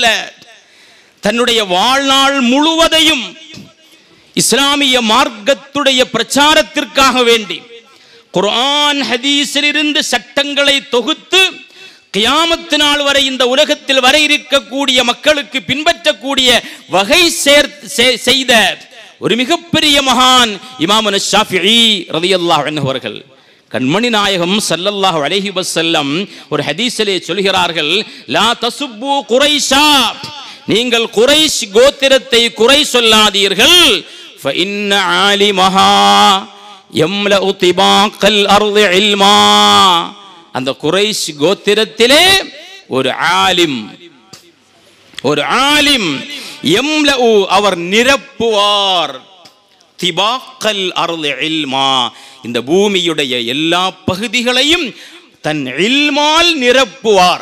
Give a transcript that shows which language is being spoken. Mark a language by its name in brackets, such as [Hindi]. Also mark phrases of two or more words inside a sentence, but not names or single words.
[Tamil] தன்னுடைய வாழ்நாள் முழுவதையும் இஸ்லாமிய மார்க்கத்துடைய பிரச்சாரத்திற்காக வேண்டி குர்ஆன் ஹதீஸிலிருந்து சட்டங்களை தொகுத்து கியாமத்து நாள் வரை இந்த உலகத்தில் வர இருக்கக்கூடிய மக்களுக்கு பின்பற்றக்கூடிய வகை செய்த ஒரு மிகப்பெரிய மகான் இமாமுன ஷாஃபிஈ [Arabic] رضي الله عنه [Tamil] அவர்கள். கண்மணி நாயகம் [Arabic] صلى الله عليه وسلم [Tamil] ஒரு ஹதீஸிலே சொல்கிறார்கள், [Arabic] لا تسبوا قريشا, [Tamil] நீங்கள் குரைஷ் கோத்திரத்தை குறை சொல்லாதீர்கள். [Arabic] فإن عالمها يملأ طباق الأرض علما. [Tamil] அந்த குரைஷ் கோத்திரத்திலே ஒரு ஆலிம் யம்லஉ, அவர் நிரப்புவார், [Arabic] طباق الأرض علما, [Tamil] இந்த பூமியுடைய எல்லா பகுதிகளையும் தன் இல்மால் நிரப்புவார்.